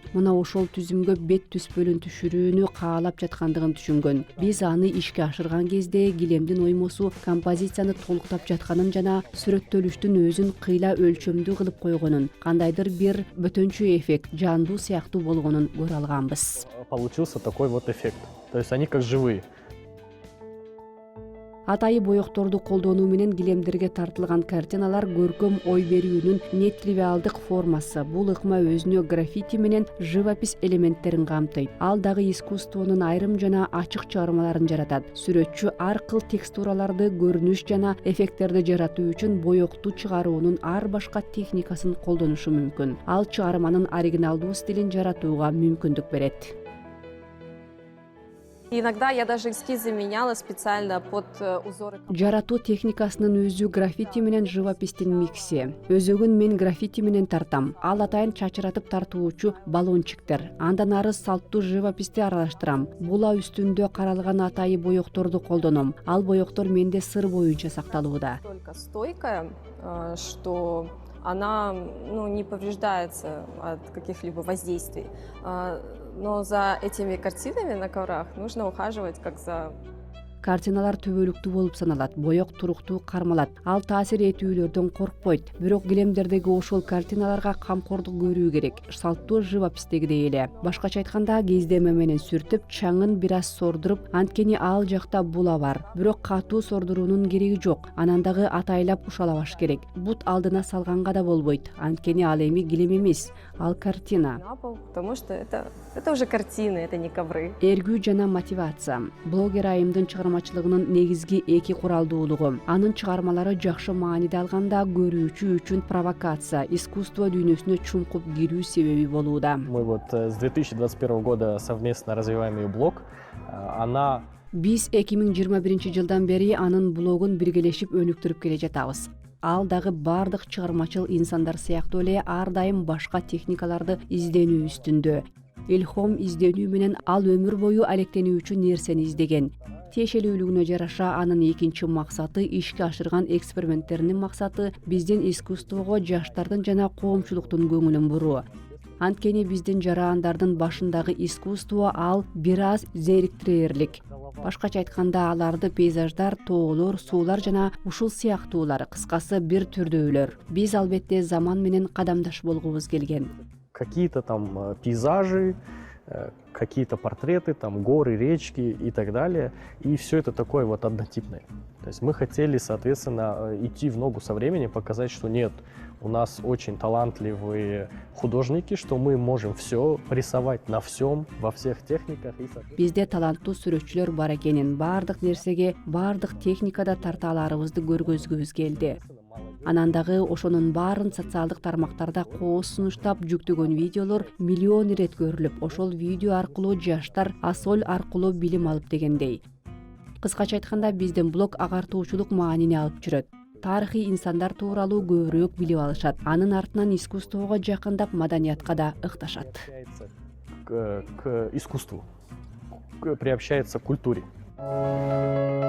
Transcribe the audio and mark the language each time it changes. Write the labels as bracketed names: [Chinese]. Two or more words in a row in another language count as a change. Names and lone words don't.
[Kyrgyz] Мына ошол түзүмгө бет түспөлүн түшүрүүнү каалап жаткандыгын түшүнгөн. Биз аны ишке ашырган кезде килемдин оймосу композицияны толуктап жатканын жана сүрөттөлүштүн өзүн кыйла өлчөмдүү кылып койгонун, кандайдыр бир бөтөнчү эффект, жандуу сыяктуу болгонун көрө алганбыз. [Russian] Получился такой вот эффект. То есть они как живые. [Kyrgyz] Атайы боекторду колдонуу менен килемдерге тартылган картиналар көркөм ой берүүнүн нетривиалдык формасы. Бул ыкма өзүнө граффити менен живопись элементтерин камтыйт. Ал дагы искусствонун айрым жана ачык чыгармаларын жаратат. Сүрөтчү ар кыл текстураларды, көрүнүш жана эффекттерди жаратуу үчүн боекту чыгаруунун ар башка техникасын колдонушу мүмкүн. Ал чыгарманын оригиналдуу стилин жаратууга мүмкүндүк берет. [Russian] Иногда я даже эскизы меняла специально под узоры. [Kyrgyz] Жаратуу техникасынын өзү граффити менен живопистин микси. Өзөгүн мен граффити менен тартам. Ал атайын чачыратып тартуучу баллончиктер. Андан ары салттуу живописти аралаштырам. Була үстүндө каралган атайы боекторду колдоном. Ал боектор менде сыр боюнча сакталууда. [Russian] Только стойкая, что она не повреждается от каких-либо воздействий. Но за этими картинами на коврах нужно ухаживать как за... [Kyrgyz] Картиналар төбөлүктүү болуп саналат, боек туруктуу кармалат. Ал таасир этүүлөрдөн коркпойт. Бирок килемдердеги ошол картиналарга камкордук көрүү керек. Салттуу живопистегидей эле. Башкача айтканда, кездеме менен сүртүп, чаңын бир аз сордуруп, анткени ал жакта була бар. Бирок катуу сордуруунун кереги жок. Анан дагы атайлап ушалабаш керек. Бут алдына салганга да болбойт. Анткени ал эми килем эмес, ал картина. [Russian] На пол, потому что это уже картины, это не ковры. [Kyrgyz] Эргүү жана мотивация. Блогер айымдын чыгармачылыгынын негизги эки куралдуулугу. Анын чыгармалары жакшы мааниде алганда көрүүчү үчүн провокация, искусство дүйнөсүнө чуңкуп кирүү себеби болууда. [Russian] Мы вот с 2021 года совместно развиваем ее блог. Она... [Kyrgyz] Биз 2021 жылдан бери анын блогун биргелешип өнүктүрүп келе жатабыз. Ал дагы бардык чыгармачыл инсандар сыяктуу эле ар дайым башка техникаларды изденүү үстүндө. Илхом изденүү менен ал өмүр бою алектенүүчү нерсени издеген. Тиешелүүлүгүнө жараша анын экинчи максаты, ишке ашырган эксперименттеринин максаты биздин искусствого жаштардын жана коомчулуктун көңүлүн буруу. Анткени биздин жарандардын башындагы искусство ал бир аз зериктирээрлик. Башкача айтканда, аларды пейзаждар, тоолор, суулар жана ушул сыяктуулар, кыскасы бир түрдүүлөр. Биз албетте заман менен кадамдаш болгубуз келген. [Russian] Какие-то там пейзажи, какие-то портреты, там горы, речки и так далее. И все это такое вот однотипное. То есть мы хотели, соответственно, идти в ногу со временем, показать, что нет, у нас очень талантливые художники, что мы можем все рисовать на всем, во всех техниках. [Kyrgyz] Бизде таланттуу сүрөтчүлөр бар экенин, бардык нерсеге, бардык техникада тарта аларыбызды көргөзгүбүз келди. Анан дагы ошонун баарын социалдык тармактарда кооз сунуштап жүктөгөн видеолор миллион ирет көрүлүп, ошол видео аркылуу жаштар Асол аркылуу билим алып дегендей. Кыскача айтканда, биздин блог агартуучулук маанини алып жүрөт. Тарыхый инсандар тууралуу көбүрөөк билип алышат. Анын артынан искусствого жакындап, маданиятка да ыкташат. [Russian] К искусству, приобщается к культуре.